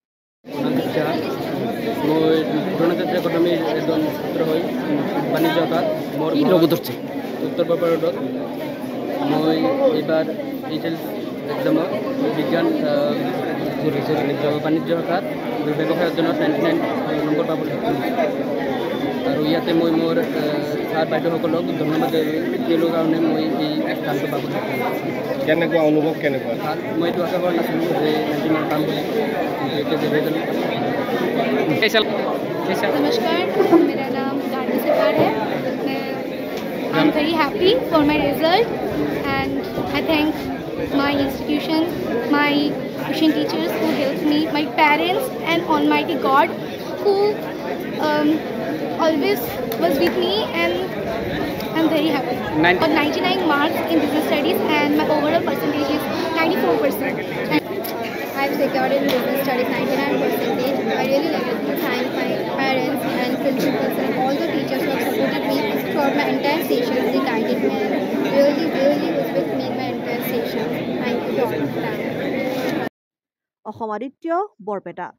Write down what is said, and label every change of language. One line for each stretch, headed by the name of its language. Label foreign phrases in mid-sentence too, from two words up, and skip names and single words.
Assamese: মই দ্ৰোণাচাৰ্য একাডেমীৰ এজন ছাত্ৰ হৈ বাণিজ্য শাখাত মোৰ উত্তৰ বৰপেটা ৰোডত মই এইবাৰ এইচএল এক্সামত বিজ্ঞান বাণিজ্য শাখাত ব্যৱসায় অধ্যয়নত 99 নম্বৰ পাবলৈ সক্ষম হৈছোঁ। আৰু ইয়াতে মই মোৰ ছাৰ বাইদেউসকলক ধন্যবাদ তেওঁলোকৰ কাৰণে মই এই স্থানটো পাবলৈ সক্ষম হৈছোঁ। কেনেকুৱা অনুভৱ কেনেকুৱা? মই এইটো আশা কৰা নাছিলোঁ যে 99 পাম বুলি,
Hindi: नमस्कार, मेरा नाम गार्गी सरकार है।
English: I am very happy for my result and I thank my institution, my tuition teachers who helped me, my parents and Almighty God who always was with me, and I'm very happy. Got 99 marks in business studies and my overall percentage is 94%. I've secured in business studies 99%. I really like to thank my parents and principals and all the teachers who have supported me throughout my entire session. They guided me and really was with me in my entire session. Thank you to all of them.
Assamese: অসম আদিত্য, বৰপেটা।